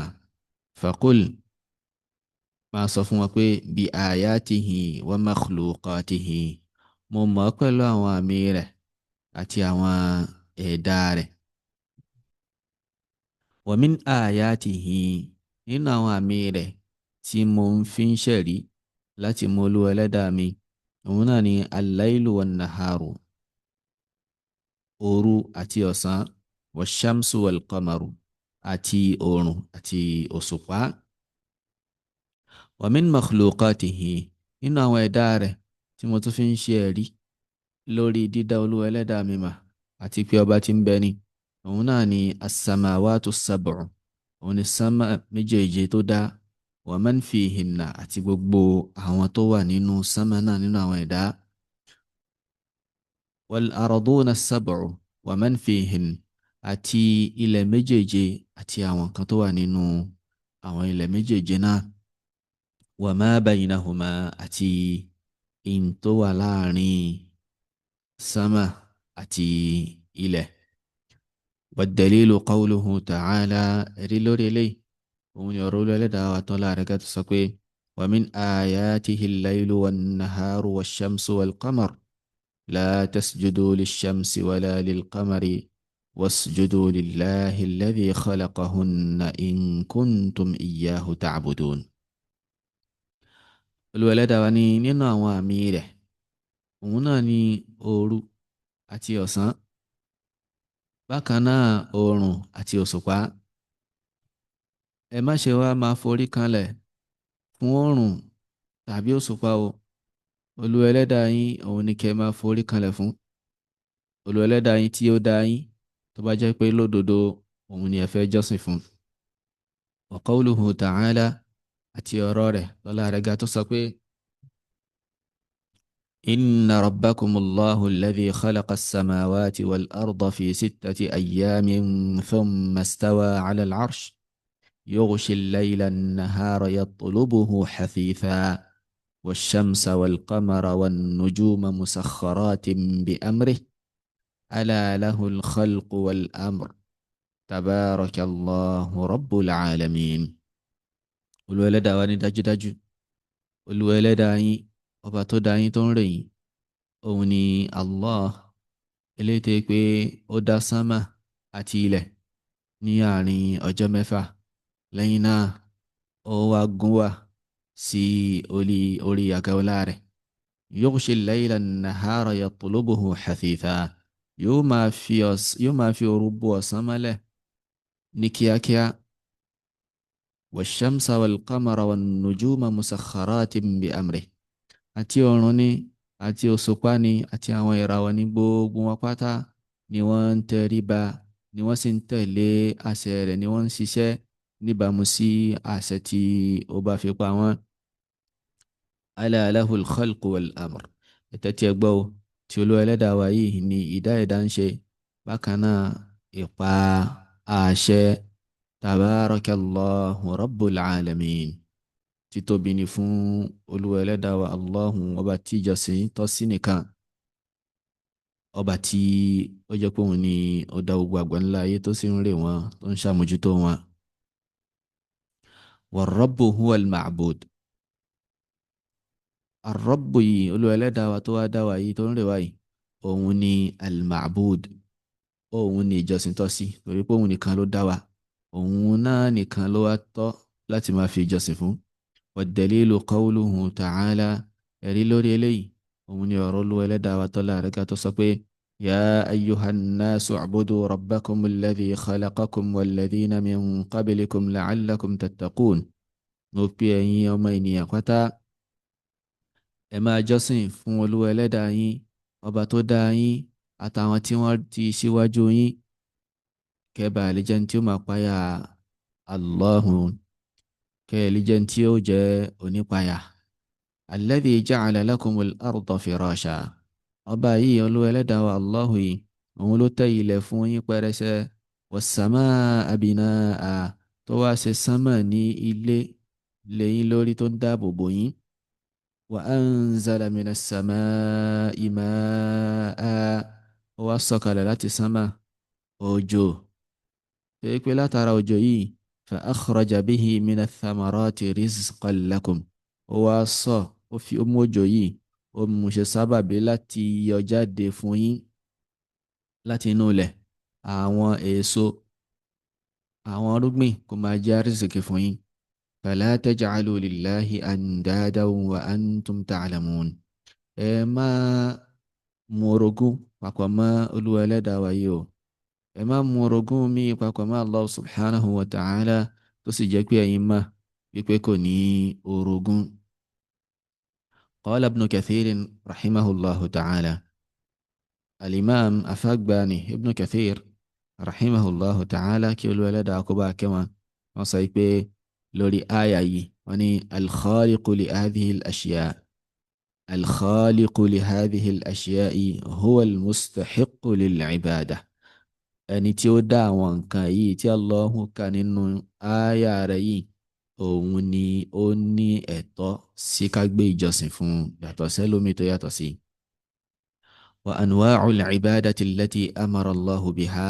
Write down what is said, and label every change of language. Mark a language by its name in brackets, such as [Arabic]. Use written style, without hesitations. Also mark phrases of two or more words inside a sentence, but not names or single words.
[Yoruba] faqul, máa sọ fún wọn pé [Arabic] بآياته ومخلوقاته, [Yoruba] mo mọ̀ ọ́ pẹ̀lú àwọn àmì rẹ̀ àti àwọn ẹ̀dá rẹ̀. [Arabic] ومن آياته [Yoruba] nínú àwọn àmì rẹ̀ tí mo ń fi ń ṣẹ̀rí láti mọ Olúwa ẹlẹ́dàá mi òun náà ni [Arabic] الليل والنهار [Yoruba] òru àti ọ̀sán [Arabic] والشمس والقمر [Yoruba] àti oòrùn àti òṣùpá [Arabic] ومن مخلوقاته [Yoruba] nínú àwọn ẹ̀dá rẹ̀ tí mo tún fi ń ṣe ẹ̀rí lórí dídá Olúwa ẹlẹ́dàá mi mà àti pé ọba tí ń bẹ ni òun náà ni [Arabic] السماوات السبع [Yoruba] òun ni sánmà méjèèje tó dá wa [Arabic] من فيهن [Yoruba] àti gbogbo àwọn tó wà nínú sánmà náà nínú àwọn ẹ̀dá [Arabic] والأرضون السبع ومن فيهن [Yoruba] àti ilẹ̀ méjèèje àti àwọn kan tó wà nínú àwọn ilẹ̀ méjèèje náà [Arabic] وما بينهما [Yoruba] àti in tó wà láàrin sánmà àti ilẹ̀. [Arabic] والدليل قوله تعالى [Yoruba] ẹ̀rí lórí eléyìí òun ni ọ̀rọ̀ Olúwa ẹlẹ́dàá wa tán láàrin ká tó sọ pé [Arabic] ومن آياته الليل والنهار والشمس والقمر لا تسجدوا للشمس ولا للقمر واسجدوا لله الذي خلقهن إن كنتم إياه تعبدون. [Yoruba] Olúwa ẹlẹ́dàá wa ní nínú àwọn àmì rẹ̀ òun náà ni òru àti ọ̀sán bákan náà oòrùn àti òṣùpá ẹ má ṣe wá máa forí kanlẹ̀ fún oòrùn tàbí òṣùpá o Olúwa ẹlẹ́dàá yín òun ni kẹ́ máa forí kanlẹ̀ fún Olúwa ẹlẹ́dàá yín tí ó dá yín tó bá jẹ́ pé lódodo òun ni ẹ fẹ́ jọ́sìn fún. [Arabic] وقوله تعالى [Yoruba] àti ọ̀rọ̀ rẹ̀ lọ́lá rẹ̀ ga tó sọ pé [Arabic] إن ربكم الله الذي خلق السماوات والأرض في 6 أيام ثم استوى على العرش يغشي الليل النهار يطلبه حثيثا والشمس والقمر والنجوم مسخرات بأمره ألا له الخلق والأمر تبارك الله رب العالمين. [Yoruba] Olúwa ẹlẹ́dàá wa ní dájúdájú Olúwa ẹlẹ́dàá yín ọba tó dá yín tó ń rẹ̀ yín òun ni Allah eléyìí tó pé ó dá sánmà àti ilẹ̀ ní àárín ọjọ́ 6 lẹ́yìn náà ó wá gún wá sí orí àga ọlá rẹ̀ [Arabic] يغشي الليل النهار يطلبه حثيثا [Yoruba] yóò máa fi òru bo ọ̀sán mọ́lẹ̀ ní kíákíá [Arabic] والشمس والقمر والنجوم مسخرات بأمره [Yoruba] àti ọ̀run ni àti òṣùpá ni àti àwọn ìràwọ̀ ní gbogbo wọn pátá ni wọ́n ń tẹríba ni wọ́n sì ń tẹ̀lé àṣẹ rẹ̀ ni wọ́n ń ṣiṣẹ́ níbàámu sí àṣẹ tí ó bá fi pa wọ́n. [Arabic] ألا له الخلق والأمر [Yoruba] ẹ̀tẹ́ tí ẹ gbọ́ o tí Olúwa ẹlẹ́dàá wa yìí ni ìdá ẹ̀dá ń ṣe bákan náà ìpa àṣẹ [Arabic] تبارك الله رب العالمين [Yoruba] títóbi ni fún Olúwa ẹlẹ́dàá wa Allahu ọba tí ìjọsìn tọ́ sí nìkan ọba tí ó jẹ́ pé òun ni ó dá gbogbo àgbáńlá ayé tó sì ń rè wọ́n tó ń ṣàmójútó wọn. [Arabic] والرب هو المعبود الرب [Yoruba] yìí Olúwa ẹlẹ́dàá wa tó wá dá wa yìí tó ń rè wá yìí òun ni al-ma'bud òun ni ìjọsìn tọ́ sí torí pé òun nìkan ló dá wa òun náà nìkan ló wá tọ́ láti máa fi ìjọsìn fún. [Arabic] والدليل قوله تعالى [Yoruba] ẹ̀rí lórí eléyìí òun ni ọ̀rọ̀ Olúwa ẹlẹ́dàá wa tọ́lá rẹ̀ ká tó sọ pé [Arabic] يا أيها الناس اعبدوا ربكم الذي خلقكم والذين من قبلكم لعلكم تتقون [Yoruba] mo pè ẹ̀yin ọmọ ènìyàn pátá ẹ máa jọ́sìn fún Olúwa ẹlẹ́dàá yín ọba tó dá yín àtàwọn tí wọ́n ti síwájú yín kẹ́bà lè jẹ́ tí ó máa páyà Allahun kẹ́ẹ̀lì jẹ́ tí ó jẹ́ onípayà. [Arabic] الذي جعل لكم الأرض فراشا [Yoruba] ọba yìí Olúwa ẹlẹ́dàá wa Allahu yìí òun ló tẹ́ ilẹ̀ fún yín pẹrẹsẹ [Arabic] والسماء بناء [Yoruba] tó wá ṣe sánmà ní ilé lẹ́yìn lórí tó ń dáàbò bò yín [Arabic] وأنزل من السماء ماء [Yoruba] ó wá sọ̀kalẹ̀ láti sánmà òjò pé látara òjò yìí [Arabic] فأخرج به من الثمرات رزقا لكم [Yoruba] ó wá sọ ó fi ó mú òjò yìí ó mú ṣe sábàbí láti yọ jáde fún yín láti inú ilẹ̀ àwọn èso àwọn irúgbìn kó máa jẹ́ àrísìkí fún yín. [Arabic] فلا تجعلوا لله أندادا وأنتم تعلمون. [Yoruba] ẹ má mú orogún papọ̀ mọ́ Olúwa Ẹlẹ́dàá wa yìí o. ẹ má mú orogún mi papọ̀ mọ́ Allah [Arabic] سبحانه وتعالى [Yoruba] tó sì jẹ́ pé ẹ̀yin mọ̀ wípé kò ní orogún. [Arabic] قال ابن كثير رحمه الله تعالى. الإمام أفاغباني ابن كثير رحمه الله تعالى [Yoruba] kí Olúwa Ẹlẹ́dàá kó bá kẹ́ wọn. wọ́n sọ pé lórí àyà yìí wọ́n ní [Arabic] الخالق لهذه الأشياء. الخالق لهذه الأشياء هو المستحق للعبادة. [Yoruba] ẹni tí ó dá àwọn nǹkan yìí tí Allahu kà nínú àyà rẹ̀ yìí òun ni ó ní ẹ̀tọ́ sí ká gbé ìjọsìn fún yàtọ̀ sẹ́lómi tó yàtọ̀ sí. [Arabic] وأنواع العبادة التي أمر الله بها.